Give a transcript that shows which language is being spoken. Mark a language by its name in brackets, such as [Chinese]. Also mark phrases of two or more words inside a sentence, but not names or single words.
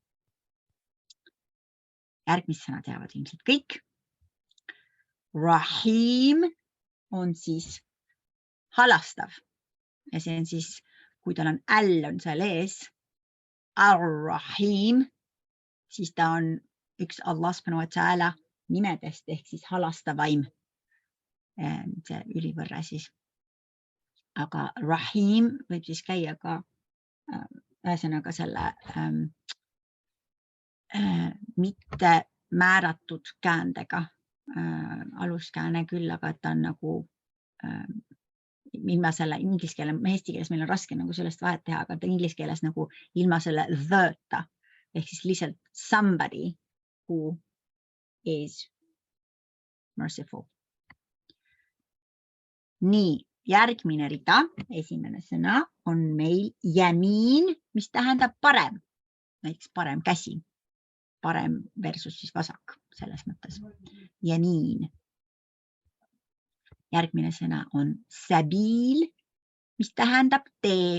[Estonian] Järgmist sõna teavad ilmselt kõik. Rahim on siis halastav ja see on siis, kui tal on L on seal ees, Ar-Rahim, siis ta on üks Allah [Arabic] سبحانه وتعالى [Estonian] nimedest ehk siis halastavaim. See ülivõrre siis. Aga Rahim võib siis käia ka ühesõnaga selle mitte määratud käändega aluskääne küll, aga ta on nagu ilma selle inglise keeles, eesti keeles meil on raske nagu sellest vahet teha, aga ta inglise keeles nagu ilma selle the-ta ehk siis lihtsalt [English] somebody who is merciful. [Estonian] Nii, järgmine rida, esimene sõna on meil jämiin, mis tähendab parem, näiteks parem käsi, parem versus siis vasak selles mõttes, jämiin. Järgmine sõna on sabiil, mis tähendab tee.